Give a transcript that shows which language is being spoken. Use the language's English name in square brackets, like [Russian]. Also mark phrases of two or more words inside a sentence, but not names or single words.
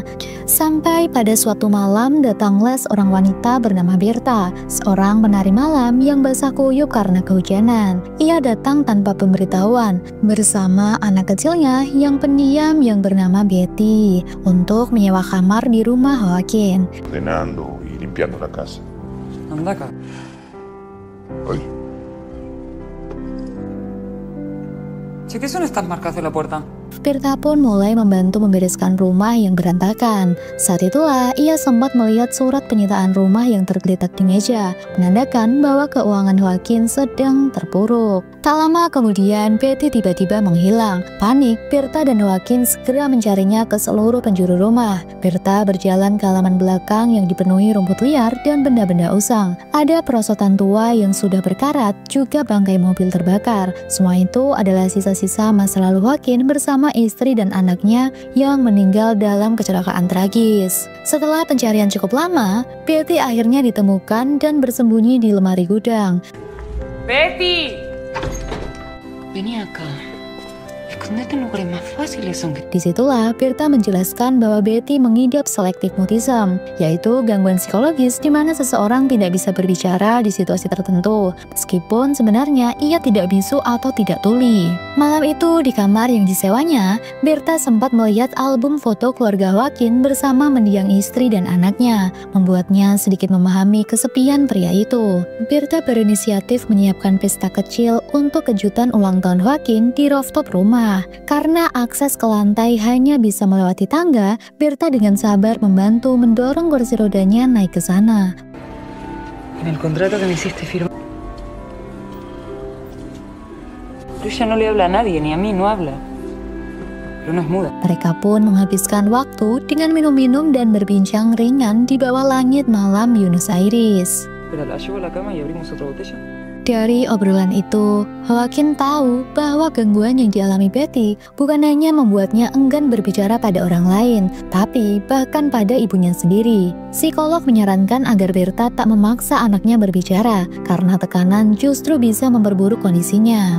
[Indonesian] Sampai pada suatu malam datanglah seorang wanita bernama Berta, seorang penari malam yang basah kuyup karena kehujanan. Ia datang tanpa pemberitahuan bersama anak kecilnya yang pendiam yang bernama Betty untuk menyewa kamar di rumah Joaquin. [Spanish] Ordenando y limpiando la casa. Anda acá. Hoy. Che, ¿qué son estas marcas de la puerta? [Indonesian] Berta pun mulai membantu membereskan rumah yang berantakan. Saat itulah ia sempat melihat surat penyitaan rumah yang tergeletak di meja, menandakan bahwa keuangan Joaquin sedang terpuruk. Tak lama kemudian, Betty tiba-tiba menghilang. Panik, Berta dan Joaquin segera mencarinya ke seluruh penjuru rumah. Berta berjalan ke halaman belakang yang dipenuhi rumput liar dan benda-benda usang. Ada perosotan tua yang sudah berkarat, juga bangkai mobil terbakar. Semua itu adalah sisa-sisa masa lalu Joaquin bersama istri dan anaknya yang meninggal dalam kecelakaan tragis. Setelah pencarian cukup lama, Betty akhirnya ditemukan dan bersembunyi di lemari gudang. [Spanish] ¡Betty! Vení acá. Escondete en lugares más fáciles, aunque... [Indonesian] Disitulah Berta menjelaskan bahwa Betty mengidap [English] selective mutism, [Indonesian] yaitu gangguan psikologis di mana seseorang tidak bisa berbicara di situasi tertentu, meskipun sebenarnya ia tidak bisu atau tidak tuli. Malam itu di kamar yang disewanya, Berta sempat melihat album foto keluarga Joaquin bersama mendiang istri dan anaknya, membuatnya sedikit memahami kesepian pria itu. Berta berinisiatif menyiapkan pesta kecil untuk kejutan ulang tahun Joaquin di rooftop rumah. Karena akses ke lantai hanya bisa melewati tangga, Berta dengan sabar membantu mendorong kursi rodanya naik ke sana. [Spanish] En el contrato que me hiciste firmar. Pero ella no le habla a nadie, ni a mí no habla. Pero no es muda. [Indonesian] Mereka pun menghabiskan waktu dengan minum-minum dan berbincang ringan di bawah langit malam Buenos Aires. [Spanish] Pero la llevo a la cama y abrimos otra botella. [Indonesian] Dari obrolan itu, Joaquin tahu bahwa gangguan yang dialami Betty bukan hanya membuatnya enggan berbicara pada orang lain, tapi bahkan pada ibunya sendiri. Psikolog menyarankan agar Berta tak memaksa anaknya berbicara, karena tekanan justru bisa memperburuk kondisinya.